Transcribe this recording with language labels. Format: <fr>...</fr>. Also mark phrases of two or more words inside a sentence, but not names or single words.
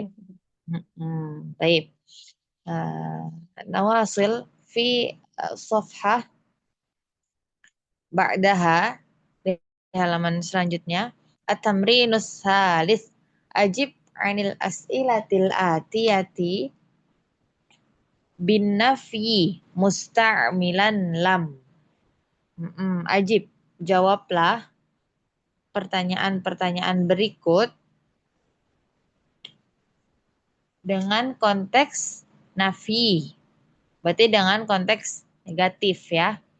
<ar>Baik. نواصل في الصفحة بعدها</ar> <id>di halaman selanjutnya</id> <ar>التمرين الثالث أجب عن الأسئلة الآتية بالنفي مستعملا لم.</ar> <id>Ajib, jawablah pertanyaan-pertanyaan berikut dengan konteks nafi. Berarti dengan konteks negatif ya.</id>